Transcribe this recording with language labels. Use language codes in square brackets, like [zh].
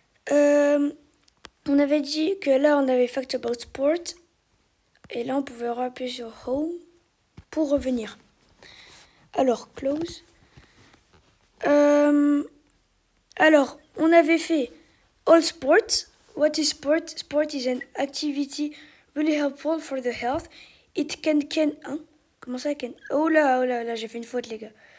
[fr] On avait dit que là, on avait Fact About Sport. Et là, on pouvait appuyer sur Home pour revenir. Alors, Close. Alors, on avait fait All Sports. [en] What is sport? Sport is an activity really helpful for the health. [fr] It can... Hein? Comment ça, can... Oh là, j'ai fait une faute, les gars.